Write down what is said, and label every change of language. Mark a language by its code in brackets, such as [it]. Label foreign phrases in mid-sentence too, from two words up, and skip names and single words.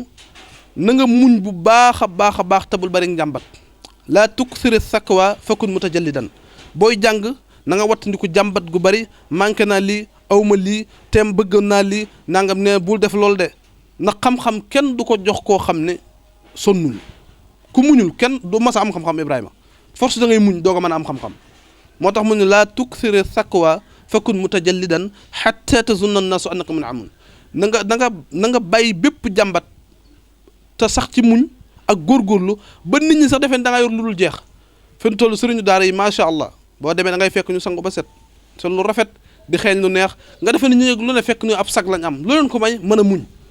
[wo] na nga muñ bu baax a baax tabul bari njàmbat [ar] لا تكسر شكوى فكن متجلدا [wo] booy jàng na nga wattandiku jàmbat gu bari manqué naa lii awma lii teem bëgg naa lii nangam ne bul def loolu de ndax xam-xam kenn du ko jox koo xam ne sonnul ku muñul kenn du mas a am xam-xam Ibrahima force da ngay muñ doog a mën a am xam-xam moo tax mu ne [ar] لا تكسر شكوى فكن متجلدا حتى تظن الناس أنك منعم [wo] na nga bàyyi bépp jàmbat te sax ci muñ ak góorgóorlu ba nit ñi sax defee da nga yor lu dul jeex fi mu toll sëriñu daara yi [ar] ما شاء الله [wo] boo demee da ngay fekk ñu sangu ba set sol lu rafet di xeeñ lu neex nga defee ni ñu yëg lu ne fekk ñu ab sag lañ am lu leen ko may mën a muñ